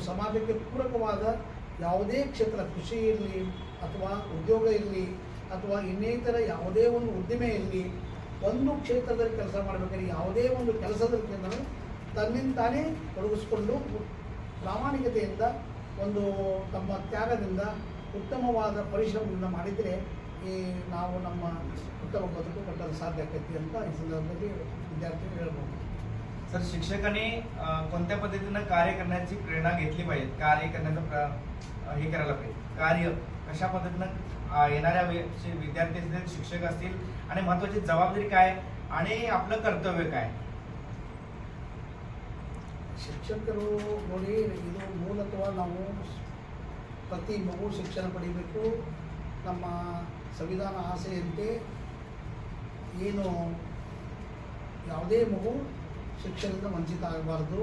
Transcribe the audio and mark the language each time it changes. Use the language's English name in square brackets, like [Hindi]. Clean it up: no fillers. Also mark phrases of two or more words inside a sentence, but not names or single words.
[Kannada] ಸಮಾಜಕ್ಕೆ ಪೂರಕವಾದ ಯಾವುದೇ ಕ್ಷೇತ್ರ, ಕೃಷಿ ಇರಲಿ ಅಥವಾ ಉದ್ಯೋಗ ಇರಲಿ ಅಥವಾ ಇನ್ನಿತರ ಯಾವುದೇ ಒಂದು ಉದ್ದಿಮೆ ಇರಲಿ, ಒಂದು ಕ್ಷೇತ್ರದಲ್ಲಿ ಕೆಲಸ ಮಾಡಬೇಕಾದ್ರೆ ಯಾವುದೇ ಒಂದು ಕೆಲಸದಲ್ಲಿ ತನ್ನಿಂದಾನೇ ತೊಡಗಿಸ್ಕೊಂಡು ಪ್ರಾಮಾಣಿಕತೆಯಿಂದ ಒಂದು ತಮ್ಮ ತ್ಯಾಗದಿಂದ ಉತ್ತಮವಾದ ಪರಿಶ್ರಮದಿಂದ ಮಾಡಿದರೆ ಈ ನಾವು ನಮ್ಮ ಉತ್ತಮ ಬದಕು कಟ್ಟಲು ಸಾಧ್ಯ ಆಕತಿ ಅಂತ ಈ [Marathi] संदर्भामध्ये विद्यार्थी [Kannada] ಹೇಳ್ಬೋದು. [Marathi] सर शिक्षकांनी कोणत्या पद्धतीने कार्य करण्याची प्रेरणा घेतली पाहिजे, कार्य करण्याचा हे करायला पाहिजे, कार्य कशा पद्धतीने येणाऱ्या विद्यार्थी असतील, शिक्षक असतील आणि महत्त्वाची जबाबदारी काय आणि आपलं कर्तव्य काय. [Kannada] ಶಿಕ್ಷಕರು ನೋಡಿ, ಇದು ಮೂಲತಃ ನಾವು ಪ್ರತಿ ಮಗು ಶಿಕ್ಷಣ ಪಡೆಯಬೇಕು. ನಮ್ಮ ಸಂವಿಧಾನ ಆಸೆಯಂತೆ ಏನು ಯಾವುದೇ ಮಗು ಶಿಕ್ಷಣದಿಂದ ವಂಚಿತ ಆಗಬಾರ್ದು.